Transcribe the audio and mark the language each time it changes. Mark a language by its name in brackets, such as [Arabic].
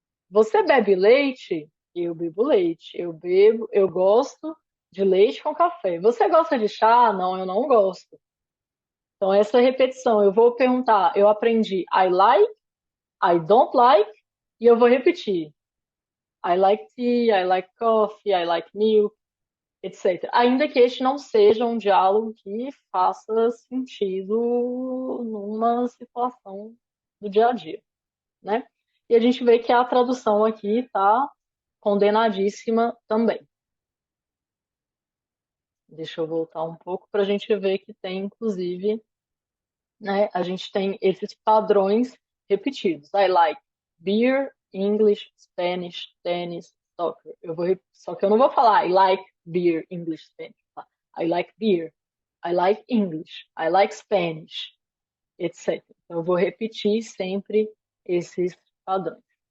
[Portuguese] Você bebe leite? Eu bebo leite. Eu gosto de leite com café. Você gosta de chá? Não, eu não gosto. Então, essa repetição, eu vou perguntar, eu aprendi [English] I like, I don't like, [Portuguese] e eu vou repetir. [English] I like tea, I like coffee, I like milk, etc. [Portuguese] Ainda que este não seja um diálogo que faça sentido numa situação do dia a dia, né? E a gente vê que a tradução aqui está condenadíssima também. Deixa eu voltar um pouco para a gente ver que tem, inclusive, né, a gente tem esses padrões repetidos. [English] I like beer, English, Spanish, tennis, soccer. [Portuguese] Só que eu não vou falar [English] I like beer, English, Spanish. [Portuguese] Tá? [English] I like beer, I like English, I like Spanish, etc. [Portuguese] Então, eu vou repetir sempre esses padrões.